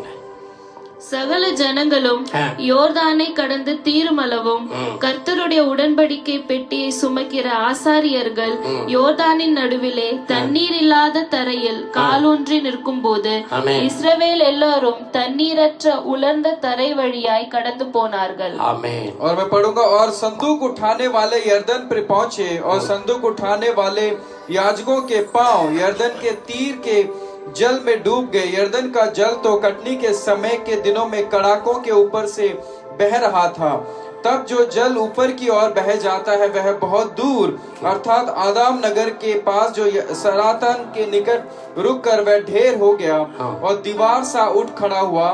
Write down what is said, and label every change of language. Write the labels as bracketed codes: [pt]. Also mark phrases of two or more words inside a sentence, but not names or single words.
[ta] சகல ஜனங்களும் யோர்தானை கடந்து தீருமளவும் கர்த்தருடைய உடன்படிக்கை பெட்டியை சுமக்கிற ஆசாரியர்கள் யோர்தானின் நடுவிலே தண்ணீர் இல்லாத தரையில் காலூன்றி நிற்கும் போது இஸ்ரவேல் எல்லாரும் தண்ணீரற்ற உலர்ந்த தரை வழியாய் கடந்து போனார்கள். ஆமென். [hi] और मैं पढ़ूंगा, और संदूक उठाने वाले यर्दन पर पहुंचे और संदूक उठाने वाले याजकों के पांव यर्दन के तीर के जल में डूब गए. यर्दन का जल तो कटनी के समय के दिनों में कड़ाकों के ऊपर से बह रहा था. तब जो जल ऊपर की ओर बह जाता है वह बहुत दूर अर्थात आदाम नगर के पास जो सरातन के निकट रुक कर वह ढेर हो गया और दीवार सा उठ खड़ा हुआ.